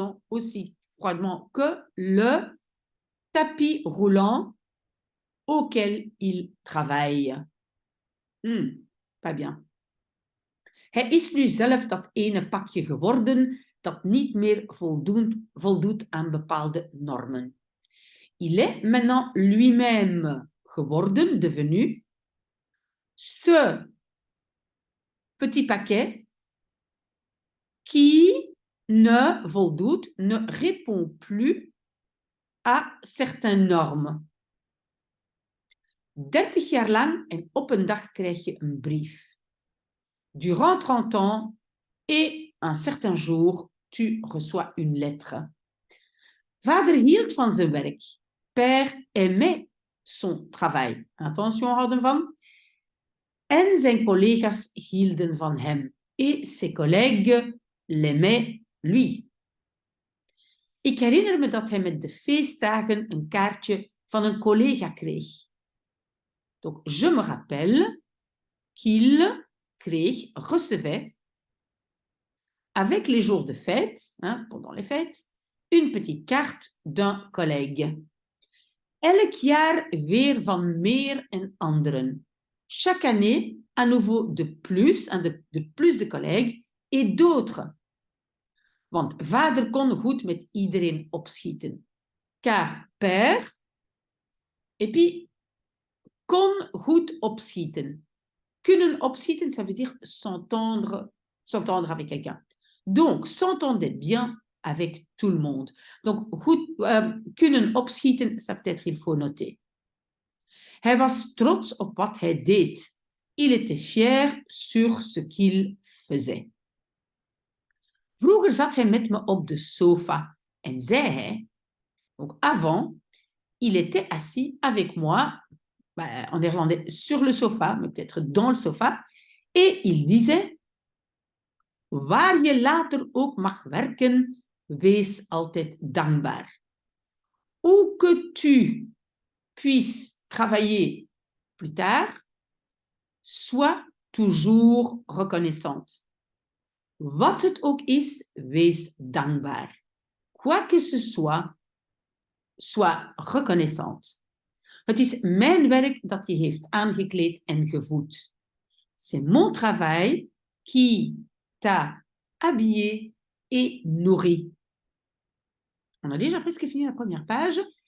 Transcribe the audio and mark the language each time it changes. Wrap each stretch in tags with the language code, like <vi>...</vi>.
<fr>aussi froidement que le tapis roulant auquel il travaille. Pas bien.</fr> <nl>Hij is nu zelf dat ene pakje geworden dat niet meer voldoet aan bepaalde normen.</nl> <fr>Il est maintenant lui-même geworden, devenu, ce petit paquet qui ne répond plus à certaines normes.</fr> <nl>30 jaar lang en op een dag krijg je een brief.</nl> <fr>Durant 30 ans et un certain jour, tu reçois une lettre.</fr> <nl>Vader hield van zijn werk.</nl> <fr>Père aimait son travail.</fr> <nl>Attention houden van. En zijn collega's hielden van hem.</nl> <fr>Et ses collègues l'aimaient lui.</fr> <nl>Ik herinner me dat hij met de feestdagen een kaartje van een collega kreeg.</nl> <fr>Donc, je me rappelle qu'il recevait, avec les jours de fête, pendant les fêtes, une petite carte d'un collègue.</fr> <nl>Elk jaar weer van meer en anderen.</nl> <fr>Chaque année, à nouveau de plus de collègues et d'autres.</fr> <nl>Want vader kon goed met iedereen opschieten.</nl> <fr>Car père, et puis,</fr> <nl>kon goed opschieten. Kunnen opschieten,</nl> <fr>ça veut dire s'entendre avec quelqu'un. Donc, s'entendait bien avec tout le monde. Donc,</fr> <nl>goed, kunnen opschieten,</nl> <fr>ça peut-être il faut noter.</fr> <nl>Hij was trots op wat hij deed.</nl> <fr>Il était fier sur ce qu'il faisait.</fr> <nl>Vroeger zat hij met me op de sofa en zei hij,</nl> <fr>donc avant, il était assis avec moi, en néerlandais, sur le sofa, mais peut-être dans le sofa, et il disait,</fr> <nl>waar je later ook mag werken, wees altijd dankbaar.</nl> <fr>Où que tu puisses travailler plus tard, sois toujours reconnaissante.</fr> <nl>Wat het ook is, wees dankbaar.</nl> <fr>Quoi que ce soit, sois reconnaissante.</fr> <nl>Het is mijn werk dat je heeft aangekleed en gevoed.</nl> <fr>C'est mon travail qui t'a habillé et nourri. On a déjà presque fini la première page.</fr>